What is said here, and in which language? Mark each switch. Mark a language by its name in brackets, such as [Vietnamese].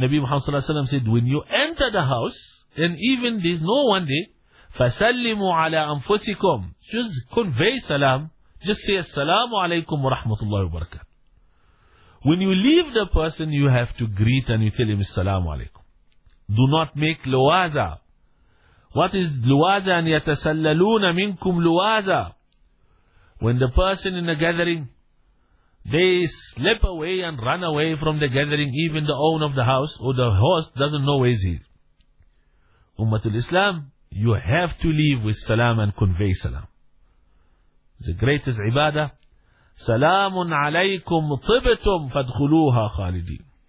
[English] Nabi Muhammad sallallahu alaihi wasallam said, when you enter the house, and even there's no one there, [Arabic] فَسَلِّمُوا عَلَىٰ أَنفُسِكُمْ, [English] just convey salam, just say, [Arabic] assalamu alaikum wa rahmatullahi wa barakatuh. [English] When you leave the person, you have to greet and you tell him, assalamu alaikum. Do not make luwaza. What is luwaza? [Arabic] أَن يَتَسَلَّلُونَ مِنْكُمْ luwaza. [English] When the person in the gathering, they slip away and run away from the gathering, even the owner of the house or the host doesn't know where he is. Ummatul Islam, you have to leave with salam and convey salam. The greatest [Arabic] ibadah, salamun alaykum tibtum fadkhuluha khalidin.